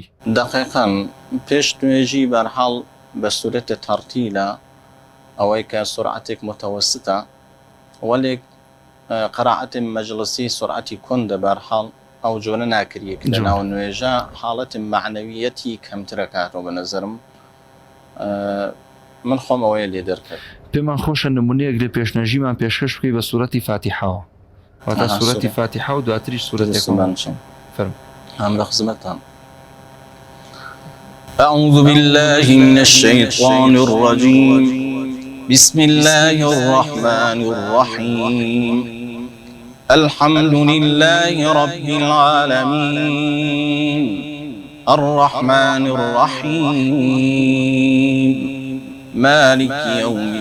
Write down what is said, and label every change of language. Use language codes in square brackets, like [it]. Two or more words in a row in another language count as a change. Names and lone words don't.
[ckb] دقیقاً پێشنوێژی بەرحاڵ بە سورەتە تەرتیلە، ئەوەی کە سرعەتێک متەوەسطە، وەلێک قراءەتی مەجلسی سرعەتی کوندە، بەرحاڵ ئەو جۆرە ناکرێت لە ناو نوێژە حاڵەتی معنەویەتی کەمترە کاتەوە بە نەزەرم، من خۆم ئەوەیە لێ دەرکرد. پێمان خۆشە نمونەیەک لە پێشنەژیمان پێشکەش بکەی بە سورەتی فاتیحەوە، واتە سورەتی فاتیحە و دواتریش سورەتێکمان فەرموو. هەم لە خزمەتتان. [ar] أعوذ بالله من الشيطان الرجيم، بسم الله الرحمن الرحيم، الحمد لله رب العالمين، الرحمن الرحيم، مالك يوم